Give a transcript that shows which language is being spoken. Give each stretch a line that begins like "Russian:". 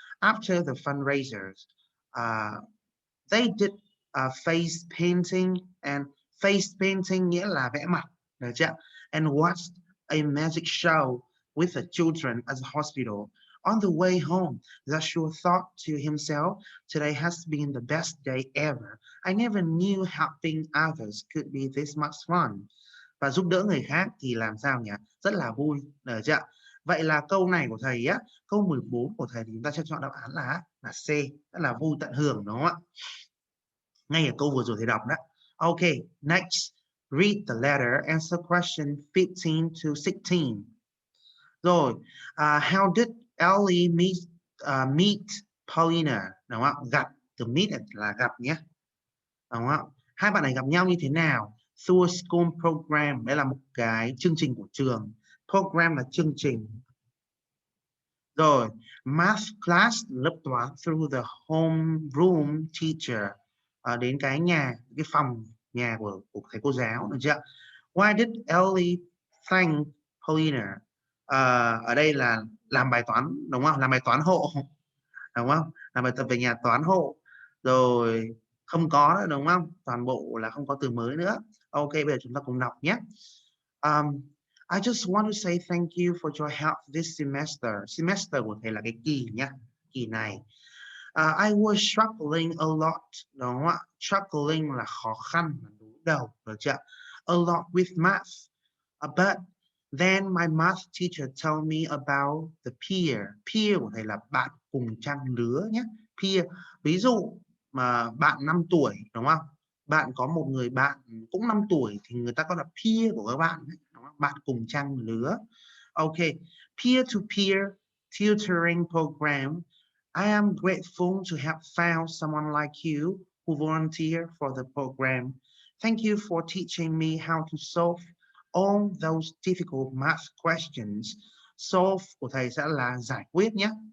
English: After the fundraisers, they did face painting, and face painting
Vietnamese: nghĩa là vẽ mặt. Được chưa?
English: And watched a magic show with the children at the hospital. On the way home, Joshua thought to himself, today has been the best day ever. I never knew helping others could be this much fun.
Vietnamese: Và giúp đỡ người khác thì làm sao nhỉ? Rất là vui, được chưa? Vậy là câu này của thầy á, câu 14 của thầy thì chúng ta sẽ chọn đáp án là C, rất là vui tận hưởng đúng không ạ? Ngay ở câu vừa rồi thầy đọc đó.
English: Okay, next, read the letter, answer question 15 to 16. Rồi, how did Ellie meet Paulina?
Vietnamese: Đúng không? Gặp, từ meet là gặp nhé. Đúng không? Hai bạn này gặp nhau như thế nào?
English: Through a school program,
Vietnamese: đây là một cái chương trình của trường. Program là chương trình. Rồi, math class, lớp toán,
English: through the homeroom teacher,
Vietnamese: đến cái phòng nhà của thầy cô giáo, được chưa?
English: Why did Ellie thank Paulina?
Vietnamese: Ở đây là làm bài toán, đúng không? Làm bài toán hộ, đúng không? Làm bài tập về nhà toán hộ, rồi không có nữa, đúng không? Toàn bộ là không có từ mới nữa. Ok, bây giờ chúng ta cùng đọc nhé.
English: I just want to say thank you for your help this semester.
Vietnamese: Semester của thầy là cái kỳ nhá, kỳ này.
English: I was struggling a lot,
Vietnamese: đúng không ạ? Struggling là khó khăn, đối đầu, được chưa?
English: A lot with math. But then my math teacher told me about the peer.
Vietnamese: Peer của thầy là bạn, cùng trang lứa nhé. Peer, ví dụ mà bạn 5 tuổi đúng không? Bạn có một người bạn cũng 5 tuổi thì người ta gọi là peer của các bạn, đúng không? Bạn cùng trang lứa. Ok, peer-to-peer tutoring program.
English: I am grateful to have found someone like you who volunteered for the program. Thank you for teaching me how to solve all those difficult math questions.
Vietnamese: Solve của thầy sẽ là giải quyết nhé.